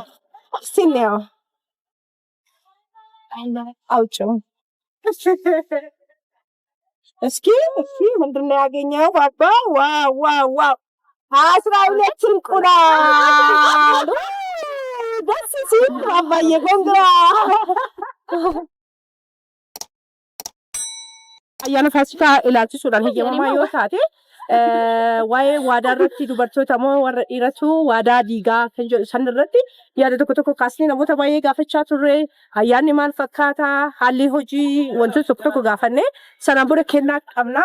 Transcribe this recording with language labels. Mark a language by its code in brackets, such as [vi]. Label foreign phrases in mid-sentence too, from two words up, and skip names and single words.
[am] እስቲ እንየው። አውጪው እስኪ ምንድን ነው ያገኘው ባባ? ዋው 12 እንቁላል። ደስ ሲል ባባዬ ኮንግራ። [om] Ayyaana faasikaa ilaalchisuudhaan heeyyamamaa yoo taate waa'ee waadaa irratti dubartoota moo warra dhiiratu waadaa diigaa kan jedhu san irratti yaada tokko kaasnee namoota baay'ee gaafachaa turre. Ayyaanni maal fakkaata, haalli hojii wantoota tokko gaafanne sanaan booda kennaa qabna.